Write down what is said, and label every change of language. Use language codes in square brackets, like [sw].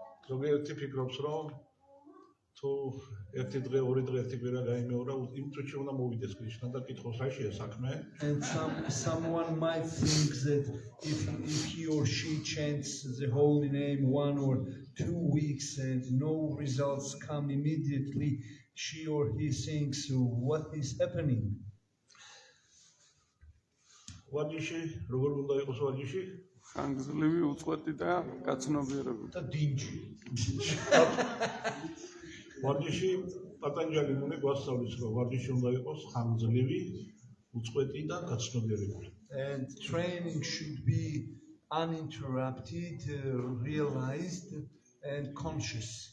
[ka] ზოგიერთი ფიქრობს, რომ თუ ერთი დღე, ორი დღე, ერთი კვირა გაიმეორა, იმ წუთში უნდა მოვიდეს კრიშნა და კითხოს რაშია საქმე. [en] And someone might think that if he or she chants the holy name 1 or 2 weeks and no results come immediately, she or he thinks, what is happening? [ka] ვარჯიში, როგორ უნდა იყოს ვარჯიში? ხანგრძლივი, უწყვეტი და გაცნობიერებული. [en] The dingy. [ka] ვარჯიში პატანჯალი მუნე გვასწავლის, რომ ვარჯიში უნდა იყოს ხანგრძლივი, უწყვეტი და გაცნობიერებული. [en] And training should be uninterrupted, realized and conscious.